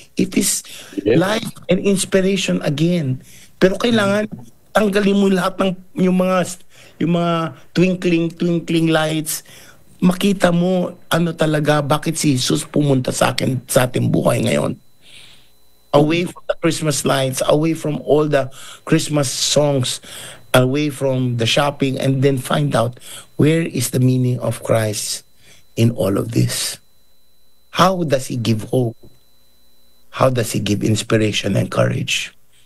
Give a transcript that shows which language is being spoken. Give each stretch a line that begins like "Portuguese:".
English: It is life and inspiration again.
Filipino: Pero kailangan tanggalin mo lahat ng yung mga twinkling lights. Makita mo ano talaga bakit si Jesus pumunta sa ating buhay ngayon.
English: Away from the Christmas lights, away from all the Christmas songs, away from the shopping, and then find out where is the meaning of Christ in all of this. How does he give hope? How does he give inspiration and courage?